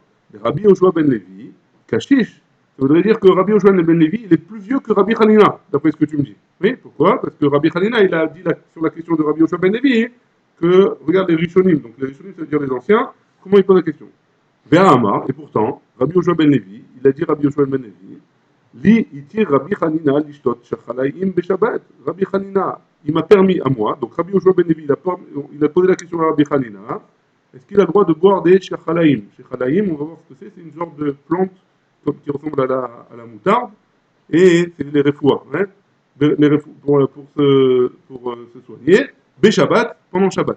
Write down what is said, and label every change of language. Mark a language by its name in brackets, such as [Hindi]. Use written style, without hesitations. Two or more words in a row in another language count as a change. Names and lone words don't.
[French] Les Rabbi Yoshua Ben Levi, Kashish. Ça voudrait dire que Rabbi Yoshua Ben Levi, il est plus vieux que Rabbi Hanina, d'après ce que tu me dis. Oui, pourquoi? Parce que Rabbi Hanina, il a dit sur la question de Rabbi Yoshua Ben Levi que, regarde les Rishonim. Donc les Rishonim, ça veut dire les anciens. Comment il pose la question? Amar, et pourtant, Rabbi Yoshua Ben Levi, il a dit Rabbi Yoshua Ben Levi, [Hebrew] לי התיר רבי חנינא לשתות שחלים בשבת. [French] Rabbi Hanina, il m'a permis à moi, donc Rabbi Yoshua Ben Levi, il a posé la question à Rabbi Hanina, est-ce qu'il a le droit de boire des shachalaim? Shachalaim, on va voir ce que c'est une sorte de plante qui ressemble à la moutarde, et c'est les refouas, hein, pour se soigner, beshabbat, pendant Shabbat.